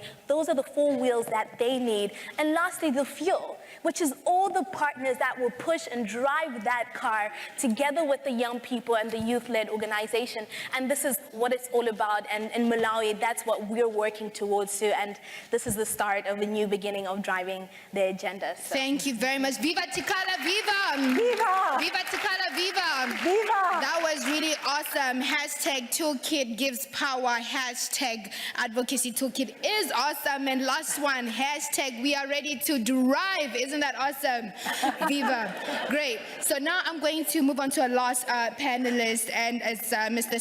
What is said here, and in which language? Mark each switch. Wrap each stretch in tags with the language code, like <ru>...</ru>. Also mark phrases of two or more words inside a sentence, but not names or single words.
<en>Those are the 4 wheels that they need. And lastly, the fuel, which is all the partners that will push and drive that car together with the young people and the youth-led organization. And this is what it's all about. And in Malawi, that's what we're working towards too. And this is the start of a new beginning of driving the agenda. So. Thank you very much. Viva Tikala, viva! Viva! Viva Tikala, viva! Viva! That was really awesome. Hashtag toolkit gives power. Hashtag advocacy toolkit is awesome. And last one, hashtag we are ready to drive. Isn't that awesome? Viva. Great. So now I'm going to move on to our last panelist, and it's Mr.</en>